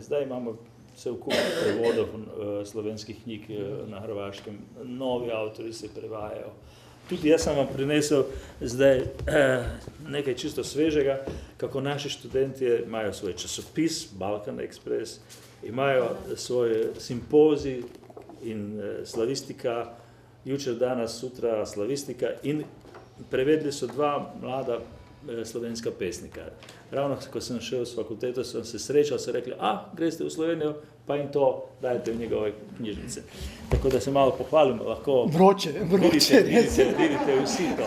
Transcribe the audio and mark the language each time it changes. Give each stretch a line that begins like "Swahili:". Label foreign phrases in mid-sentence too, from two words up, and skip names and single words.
Slovenian: Zdaj imamo cel kup prevodov slovenskih knjig na Hrvaškem, novi avtori se prevajajo. Tudi jaz sem vam prinesel zdaj nekaj čisto svežega, kako naši študentje imajo svoj časopis, Balkan Express, imajo svoj simpozij in slavistika, jučer, danas, sutra slavistika in prevedli so dva mlada slovenska pesnika. Ravno, ko sem šel s fakulteto, sem se srečal, so rekli, greste v Slovenijo, pa in to dajte v njegove knjižnice. Tako da se malo pohvalim, lahko vidite vsi to.